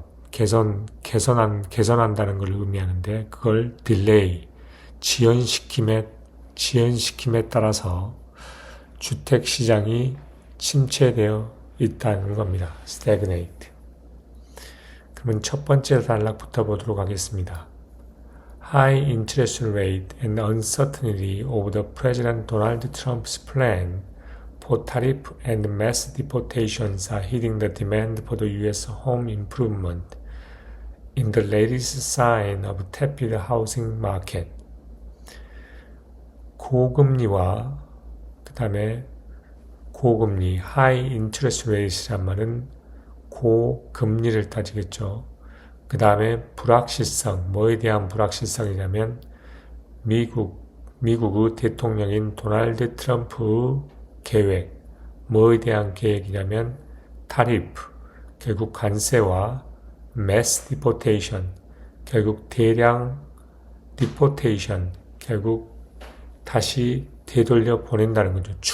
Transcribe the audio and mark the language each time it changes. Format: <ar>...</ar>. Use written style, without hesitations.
<ko>개선한다는 걸 의미하는데 그걸 딜레이, 지연시킴에 따라서 주택 시장이 침체되어 있다는 겁니다.</ko> <en>stagnate.</en> <ko>그러면 첫 번째 단락부터 보도록 하겠습니다.</ko> <en>High interest rate and uncertainty over the President Donald Trump's plan for tariff and mass deportations are hitting the demand for the U.S. home improvement in the latest sign of tepid housing market.</en> <ko>고금리와 그 다음에 고금리,</ko> <en>high interest rate</en> <ko>이란 말은 고금리를 따지겠죠. 그 다음에 불확실성, 뭐에 대한 불확실성이냐면 미국의 대통령인 도널드 트럼프의 계획, 뭐에 대한 계획이냐면 타리프, 결국 관세와</ko> <en>mass deportation,</en> <ko>결국 대량 deportation, 결국 다시 되돌려 보낸다는 거죠.</ko>